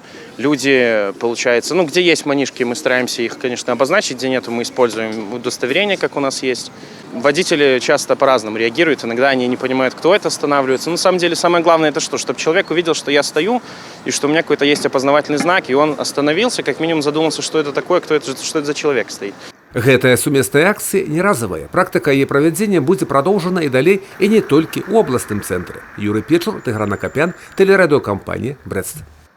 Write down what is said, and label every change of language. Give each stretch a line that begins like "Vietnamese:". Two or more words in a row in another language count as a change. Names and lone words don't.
Russian: Люди, получается, ну где есть манишки, мы стараемся их, конечно, обозначить, где нету, мы используем удостоверение, как у нас есть. Водители часто по-разному реагируют, иногда они не понимают, кто это, останавливается. Но на самом деле самое главное это что? Чтобы человек увидел, что я стою, и что у меня какой-то есть опознавательный знак, и он остановился, как минимум задумался, что это такое, кто это, что это за человек стоит.
Belarusian: Гэтая сумесная акцыя не разовая. Практыка яе правядзення будзе прадоўжана і далей, і не толькі ў абласным цэнтры. Юрый Печур, Тыгран Акапян, тэлерадыёкампанія «Брэст».